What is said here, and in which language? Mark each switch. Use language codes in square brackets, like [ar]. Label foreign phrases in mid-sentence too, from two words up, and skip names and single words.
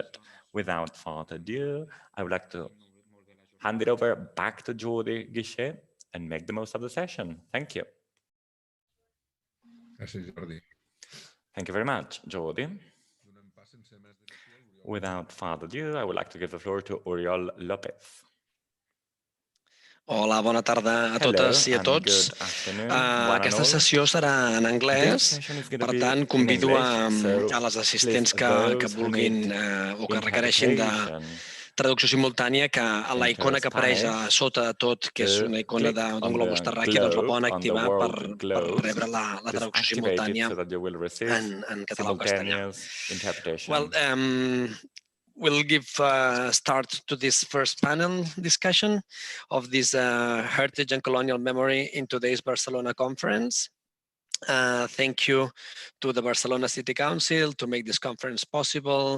[en] Without further ado, I would like to hand it over back to Jordi Guixé and make the most of the session. Thank you. [ca] Gràcies, Jordi. [en] Thank you very much, Jordi. Without further ado, I would like to give the floor to Oriol López. [ca] Hola, bona tarda a totes i a tots. Aquesta sessió serà en anglès, per tant, convido a les assistents que vulguin o que requereixin de traducció simultània que la icona que apareix a sota de tot, que és una icona d'un globus terraqui, doncs la poden activar per rebre la traducció simultània en català o castellà. [en] Well, we'll give start to this first panel discussion of this heritage and colonial memory in today's Barcelona conference. Thank you to the Barcelona City Council to make this conference possible.